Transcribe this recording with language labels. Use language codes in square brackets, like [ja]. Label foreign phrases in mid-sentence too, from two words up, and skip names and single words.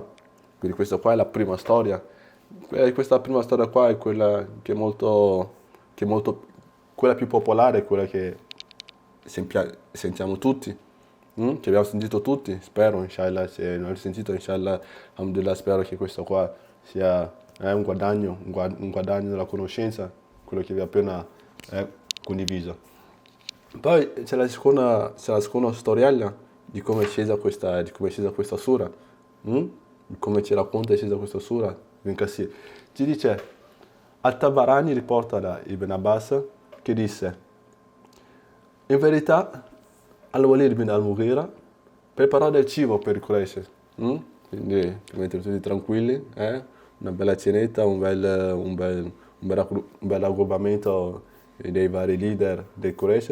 [it] Quindi questa qua è la prima storia. Questa prima storia qua è quella che è molto quella più popolare, quella che sentiamo tutti, che abbiamo sentito tutti, spero, inshallah, se non avete sentito, [ar] إن شاء الله الحمد لله, [it] spero che questo qua sia un guadagno della conoscenza, quello che vi ho appena condiviso. Poi c'è la seconda storiella di come è scesa questa sura, di come ci racconta è scesa questa sura, Ibn Kathir. Ci dice, Al-Tabarani riporta da Ibn Abbas che disse: in verità Al-Walid bin Al-Mughira preparò del cibo per i Quraysh, quindi per mettere tutti tranquilli, una bella cenetta, un bel raggruppamento dei vari leader dei Quraysh.